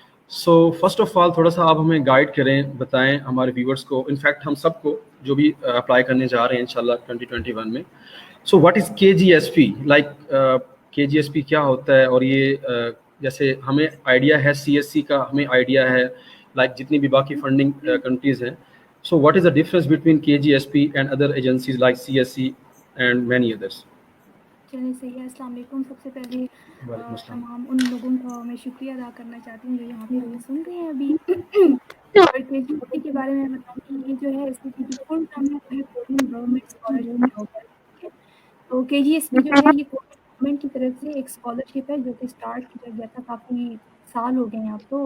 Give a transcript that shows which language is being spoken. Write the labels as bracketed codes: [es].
[ur] So first of all تھوڑا سا آپ ہمیں گائیڈ کریں، بتائیں ہمارے ویورز کو، انفیکٹ ہم سب کو جو بھی اپلائی کرنے جا رہے ہیں انشاءاللہ 2021 میں. [en] So what is KGSP؟ [ur] KGSP کیا ہوتا ہے؟ اور یہ جیسے ہمیں آئیڈیا ہے CSC کا، ہمیں آئیڈیا ہے جتنی بھی باقی فنڈنگ کنٹریز ہیں. [en] So what is the difference between KGSP and other agencies like CSC and many others? [ur] چلیے صحیح ہے. السلام علیکم. سب سے پہلے تمام ان لوگوں کا میں شکریہ ادا کرنا چاہتی ہوں جو یہاں پہ ہمیں سن رہے ہیں ابھی. اور KGSP کے بارے میں بتاؤں کہ یہ جو ہے اس کی جو فل ٹرم ہے وہ ہے کورین گورنمنٹ اسکالرشپ پروگرام. تو KGSP جو ہے یہ گورنمنٹ کی طرف سے ایک اسکالرشپ ہے جو کہ اسٹارٹ کیا گیا تھا کافی سال ہو گئے ہیں اب تو.